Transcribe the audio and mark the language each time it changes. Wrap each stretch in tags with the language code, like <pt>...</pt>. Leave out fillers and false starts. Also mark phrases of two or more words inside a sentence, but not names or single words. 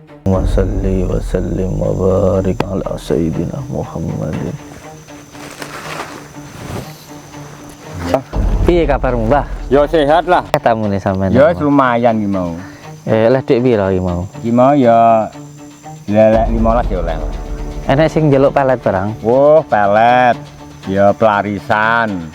<ar>صل وسلم وبارك على سيدنا محمد.</ar> <jv>Piye kabarmu, Mbah? Ya sehat lah. Ketemu nih sampean. Ya lumayan iki mau. Lah dik piro iki mau? Iki mau ya lelek 15 ya oleh. Enek sing njaluk pelet barang. Wah, pelet. Ya pelarisan.</jv>